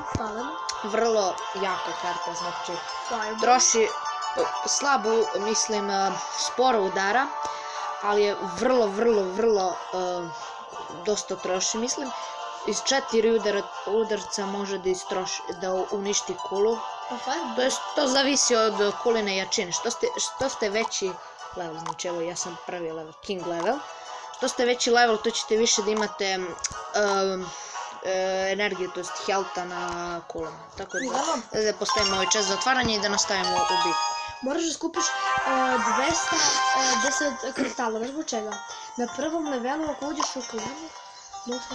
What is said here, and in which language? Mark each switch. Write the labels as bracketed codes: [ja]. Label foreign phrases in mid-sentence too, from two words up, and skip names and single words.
[sr] Vrlo jaka karta, znači troši slabu, mislim, sporo udara, ali je vrlo dosta troši, mislim. Iz 4 udarca može da uništi kulu. To zavisi od kuline jačine. Što ste veći level, znači evo ja sam prvi level, [en] king level. [sr] Što ste veći level, to ćete više da imate energiju, to jest healtha na kulama. Tako da postavimo ovaj čas za otvaranje i da nastavimo u bitku. Moraš da skupiš 210 kristala, znaš zbog čega? Na prvom levelu ako uđeš u kulinu, možeš...